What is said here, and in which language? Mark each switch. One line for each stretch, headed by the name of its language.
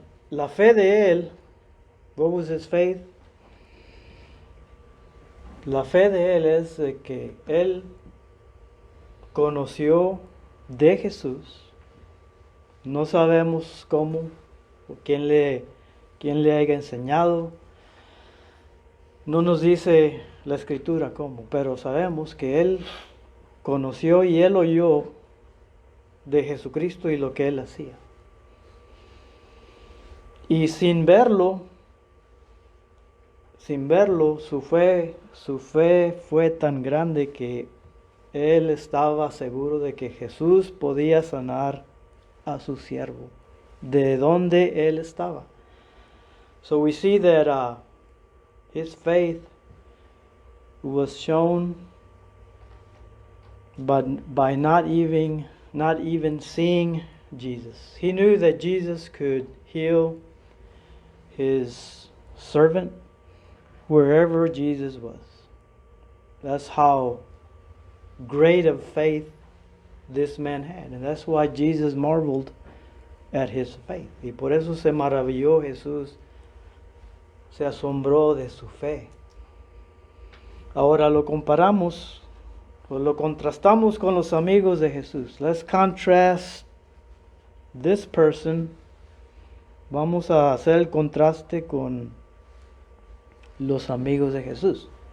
Spanish: La fe de él,
English: what was his faith?
Spanish: La fe de él es que él conoció de Jesús. No sabemos cómo o quién le haya enseñado. No nos dice la escritura cómo, pero sabemos que él conoció y él oyó de Jesucristo y lo que él hacía. Y sin verlo, su fe fue tan grande que él estaba seguro de que Jesús podía sanar a su siervo, de donde él estaba.
English: So we see that his faith was shown by not even seeing Jesus. He knew that Jesus could heal his servant, wherever Jesus was. That's how great of faith this man had. And that's why Jesus marveled at his faith.
Spanish: Y por eso se maravilló Jesús, se asombró de su fe. Ahora lo comparamos, o lo contrastamos con los amigos de Jesús.
English: Let's contrast this person.
Spanish: Vamos a hacer el contraste con los amigos de Jesús.